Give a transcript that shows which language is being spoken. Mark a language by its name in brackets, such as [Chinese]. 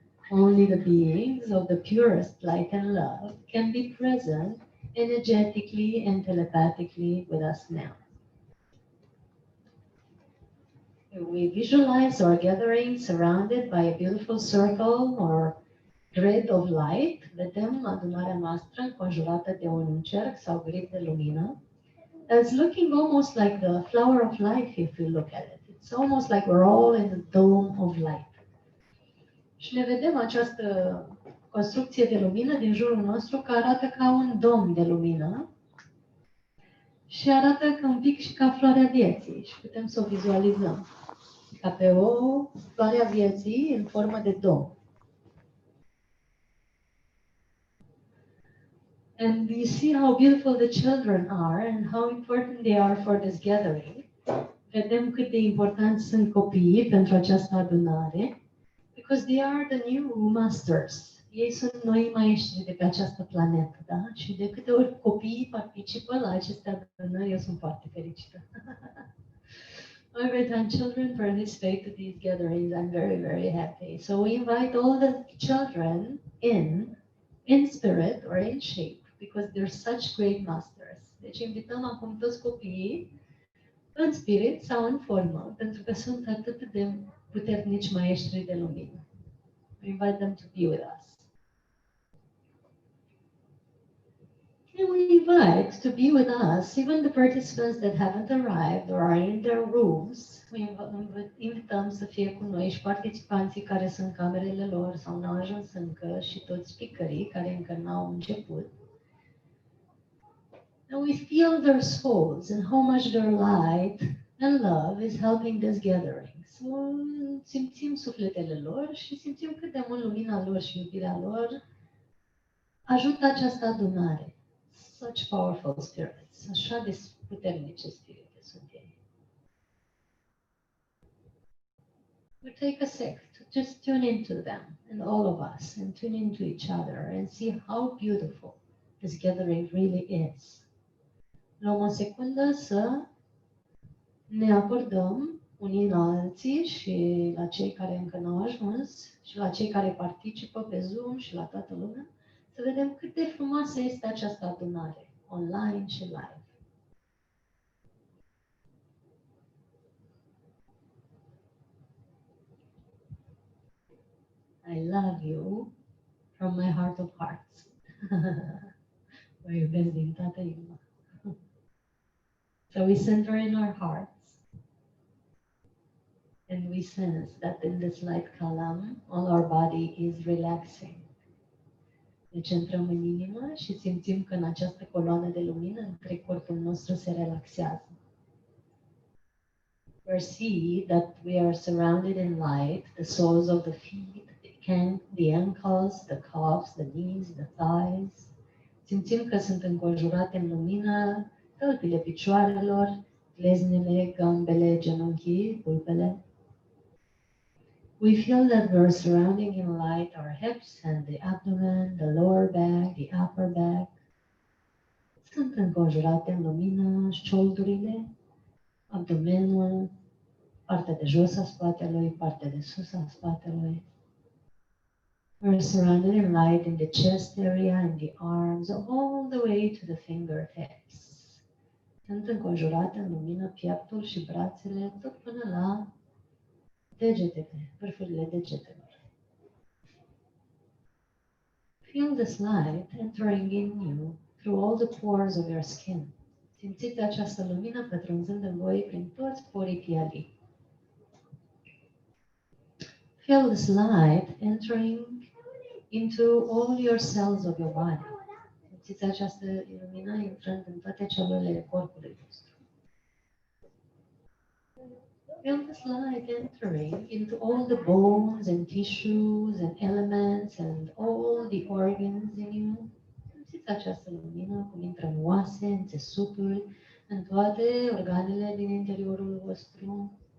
[English] Only the beings of the purest light and love can be present energetically and telepathically with us now. We visualize our gathering surrounded by a beautiful circle or grid of light. [Romanian] Vedem adunarea noastră înconjurată de un cerc sau grid de lumină. [English] It's looking almost like the flower of life if you look at it. It's almost like we're all in the dome of light. [Romanian] Și ne vedem această construcție de lumină din jurul nostru care arată ca un dom de lumină și arată ca un pic și ca floarea vieții și putem să o vizualizăm ca pe o floare a vieții în formă de dom. [English] And you see how beautiful the children are and how important they are for this gathering. [Romanian] Vedem cât de importanți sunt copiii pentru această adunare, [English] because they are the new masters. [Romanian] Ei sunt noi maestri de pe această planetă, da? Și de câte ori copiii participă la aceste adunări, eu sunt foarte fericită. [English] Every time children participate to these gatherings, I'm very, very happy. So we invite all the children in spirit or in shape, because they're such great masters. [Romanian] Deci invităm acum toți copiii în spirit sau în formă, pentru că sunt atât de puternici maestri de lumină. [English] We invite them to be with us. And we invite to be with us even the participants that haven't arrived or are in their rooms. We [Romanian] invităm să fie cu noi și participanții care sunt în camerele lor sau n-au ajuns încă și toți speakerii care încă n-au început. [English] And we feel their souls and how much their light and love is helping this gathering. [Romanian] So, simțim sufletele lor și simțim cât de mult lumina lor și iubirea lor ajută această adunare. [English] Such powerful spirits, [Romanian] așa de puternice spirite sunt ei. [English] We take a sec to just tune into them and all of us and tune into each other and see how beautiful this gathering really is. [Romanian] Luăm o secundă să ne acordăm unii în alții și la cei care încă n-au ajuns și la cei care participă pe Zoom și la toată lumea, să vedem cât de frumoasă este această adunare, online și live. [English] I love you from my heart of hearts. [Romanian] Vă iubesc din toată inima. [English] So we center in our hearts. And we sense that in this light column, all our body is relaxing. [Romanian] Deci intrăm în inimă și simțim că în această coloană de lumină întreg corpul nostru se relaxează. [English] We see that we are surrounded in light, the soles of the feet, the ankles, the calves, the knees, the thighs. [Romanian] Simțim că sunt înconjurate în lumină tălpile picioarelor, gleznele, gambele, genunchii, pulpele. [English] We feel that we're surrounding in light our hips and the abdomen, the lower back, the upper back. [Romanian] Sunt înconjurate în lumină șoldurile, abdomenul, partea de jos a spatelui, partea de sus a spatelui. [English] We're surrounded in light in the chest area, in the arms, all the way to the fingertips. [Romanian] Sunt înconjurate în lumină pieptul și brațele, tot până la degetele, vârfurile degetelor. [English] Feel this light entering in you through all the pores of your skin. [Romanian] Simțiți această lumină pătrunzând în voi prin toți porii pielii. [English] Feel this light entering into all your cells of your body. [Romanian] Simțiți această lumină intrând în toate celulele corpului vostru. [English] Feel this light entering into all the bones and tissues and elements and all the organs in you. [Romanian] Simțiți această lumină cum intră în oase, în țesuturi, în toate organele din interiorul vostru.